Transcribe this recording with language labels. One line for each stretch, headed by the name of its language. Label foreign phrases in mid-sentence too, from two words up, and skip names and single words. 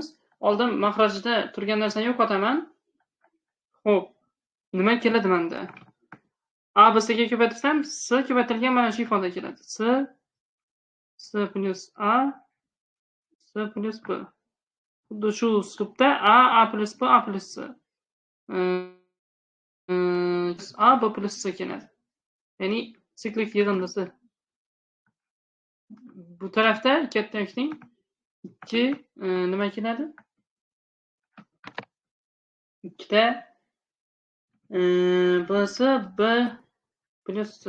Uzbek: Oldin mahrajida turgan narsani yo'qotaman. Xo'p, nima keladi menda? A B C ga ko'paytirsam, C ko'paytirilgan mana shu ifoda keladi. C plus A C plus B. Xuddi shu uslubda A plus B A plus C. A B plus C keladi. Ya'ni siklik yig'indisi. Bu tarafda katta yoki teng 2 nima keladi? Ikkita BC B plus C.